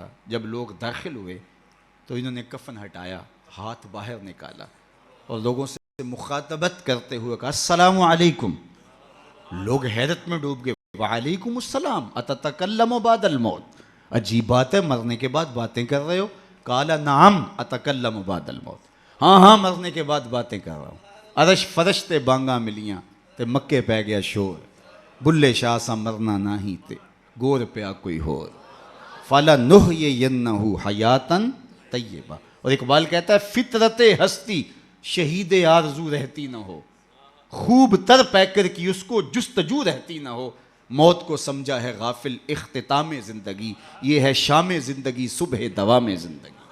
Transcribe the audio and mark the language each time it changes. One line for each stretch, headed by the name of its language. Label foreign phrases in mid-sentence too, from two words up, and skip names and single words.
Urdu: جب لوگ داخل ہوئے تو انہوں نے کفن ہٹایا، ہاتھ باہر نکالا اور لوگوں سے مخاطبت کرتے ہوئے کہا
Arabic: السلام علیکم۔
Urdu: لوگ حیرت میں ڈوب گئے،
Arabic: وعلیکم السلام اتتکلم بعد الموت،
Urdu: عجیب بات ہے، مرنے کے بعد باتیں کر رہے ہو؟
Arabic: قال نعم اتکلم بعد الموت،
Urdu: ہاں ہاں مرنے کے بعد باتیں کر رہا ہوں۔
Punjabi: عرش فرش تے بانگاں ملیاں تے مکے پہ گیا شور، بلے شاہ سا مرنا نہیں تے گور پیا کوئی ہور،
Arabic: فَلَنُحْيِيَنَّهُ حَيَاتًا طیبہ۔
Urdu: اور اقبال کہتا ہے فطرت ہستی شہید آرزو رہتی نہ ہو، خوب تر پیکر کی اس کو جستجو رہتی نہ ہو، موت کو سمجھا ہے غافل اختتام زندگی، یہ ہے شام زندگی صبح دوام زندگی۔